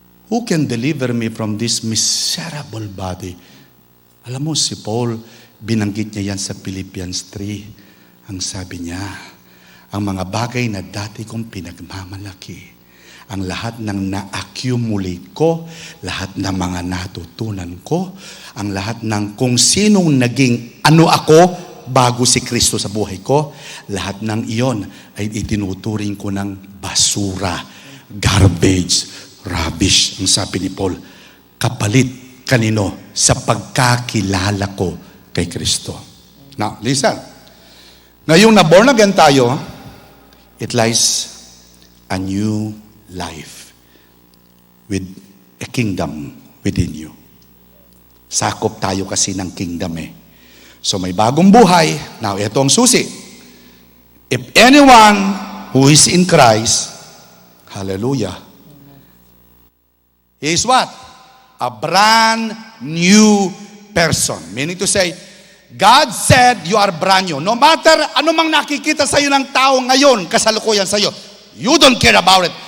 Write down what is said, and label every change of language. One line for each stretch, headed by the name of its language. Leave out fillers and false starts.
English: Who can deliver me from this miserable body?
Filipino: Alam mo, si Paul, binanggit niya yan sa Philippians 3. Ang sabi niya, ang mga bagay na dati kong pinagmamalaki, ang lahat ng na-accumulate ko, lahat ng mga natutunan ko, ang lahat ng kung sinong naging ano ako bago si Kristo sa buhay ko, lahat ng iyon ay itinuturing ko ng basura, garbage, rubbish. Ang sabi ni Paul, kapalit kanino sa pagkakilala ko kay Kristo.
English: Now, listen.
Filipino: Ngayong na-born again tayo,
English: it lies a new life with a kingdom within you.
Filipino: Sakop tayo kasi ng kingdom So may bagong buhay. Now, ito ang susi.
English: If anyone who is in Christ, hallelujah, he is what? A brand new person. Meaning to say, God said you are brand new.
Filipino: No matter ano mang nakikita sa iyo ng tao ngayon, kasalukuyan sa iyo,
English: you don't care about it.